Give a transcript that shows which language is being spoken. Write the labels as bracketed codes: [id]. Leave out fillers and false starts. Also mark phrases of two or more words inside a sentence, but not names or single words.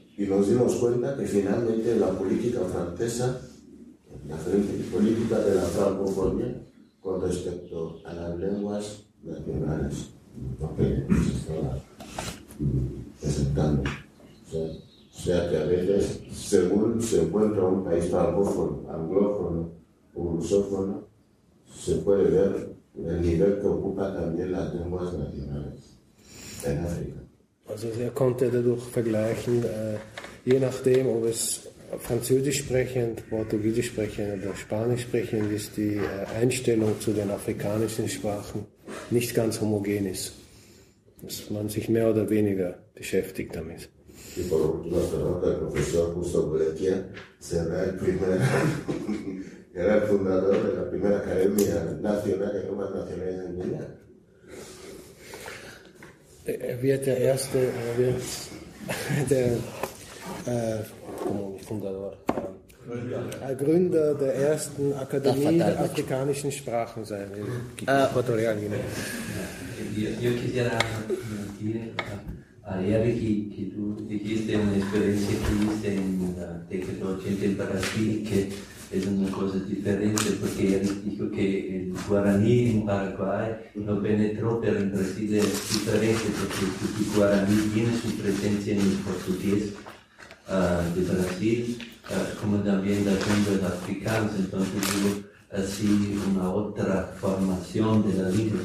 [es] Y nos dimos cuenta que finalmente la política francesa, la política de la francofonía, con respecto a las lenguas nacionales, porque se estaba presentando. O sea que a veces, según se encuentra un país francófono, anglófono o lusófono, se puede ver el nivel que ocupa también las lenguas nacionales en África. [de] Also er konnte dadurch vergleichen, je nachdem, ob es Französisch sprechend, Portugiesisch sprechend oder Spanisch sprechend ist, die Einstellung zu den afrikanischen Sprachen nicht ganz homogen ist. Dass man sich mehr oder weniger beschäftigt damit. [es] Y por último, el profesor Justo Boletia será era el fundador de la primera academia nacional de lenguas nacionales en Guinea. [de] Er wird der erste, Gründer der ersten Akademie der afrikanischen Sprachen sein in Ecuatorial Guinea. [es] Yo quisiera decir a Eric que tú dijiste una experiencia que tuviste en la década 80 en Brasil, que es una cosa diferente, porque Eric dijo que el guaraní en Paraguay no penetró, pero en Brasil es diferente, porque el guaraní tiene su presencia en el portugués de Brasil, como también las lenguas africanas, entonces hubo así una otra formación de la lengua.